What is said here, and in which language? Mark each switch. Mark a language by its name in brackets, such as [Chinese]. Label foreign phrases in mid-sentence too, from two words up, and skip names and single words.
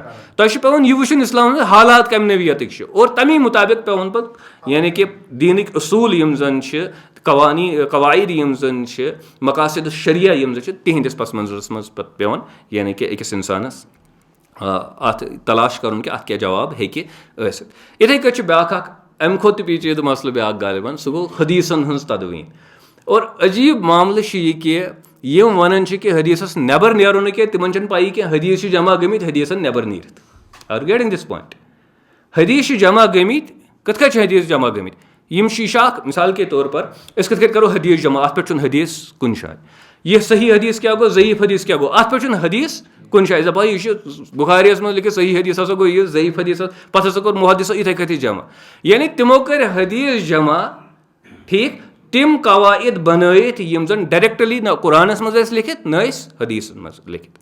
[Kashmiri] تۄہہِ چھُ پیوان یہِ وٕچھُن اِسلامس منٛز حالات کَمہِ نوعیتٕکۍ چھِ, اور تَمی مُطابق پیوان پتہٕ یعنی کہِ دیٖنٕکۍ اصوٗل یِم زن چھِ, قواعد یِم زن چھِ, مقاصد شریعہ یِم زن چھِ, تِہنٛدِس پس منظرس منٛز پتہٕ پیوان یعنی کہِ أکِس اِنسانس ات تلاش کرُن کہِ اتھ کیٛاہ جواب ہیٚکہِ ٲسِتھ. یِتھٕے کٔنۍ چھُ بیٛاکھ اکھ اَمہِ کھۄتہٕ تہِ پیچیدٕ مسلہٕ بیٛاکھ غالباً سُہ گوٚو حدیٖثن ہٕنٛز تدویٖن. اور عجیٖب معاملہٕ چھُ یہِ کہِ یِم وَنان چھِ کہِ حدیٖثس نیبر نیرُن نہٕ کینٛہہ تِمن چھنہٕ پَیی کینٛہہ حدیٖث چھِ جمع گٔمٕتۍ حدیٖثن نیبر نیٖرِتھ. [English] are getting this point? [Kashmiri] حدیٖث چھِ جمع گٔمٕتۍ. کِتھ کٔنۍ چھِ حدیٖث جمع گٔمٕتۍ؟ یِم چھِ یہِ چھِ اکھ [Urdu] مِثال کے طور پر [Kashmiri] أسۍ کِتھ کٔنۍ کرو حدیٖث جمع؟ اَتھ پٮ۪ٹھ چھُنہٕ حدیٖث کُنہِ جایہِ. یہِ صحیح حدیٖث کیٛاہ گوٚو ضعیٖف حدیٖث کیٛاہ گوٚو؟ اَتھ پٮ۪ٹھ چھُنہٕ حدیٖث کُنہِ جایہِ. دَپان یہِ چھُ بُخاریَس منٛز لیکھِتھ صحیح حدیٖث ہسا گوٚو یہِ ضعیٖف حدیٖث پتہٕ ہسا کوٚر محدثو یِتھٕے کٔنۍ جمع. یعنی تِمو کٔرۍ حدیٖث جمع ٹھیٖک تِم قواعد بنٲیِتھ یِم زن ڈایریکٹلی نہ قرآنس منٛز ٲسۍ لیکھِتھ نہ ٲسۍ حدیٖثن منٛز لیکھِتھ.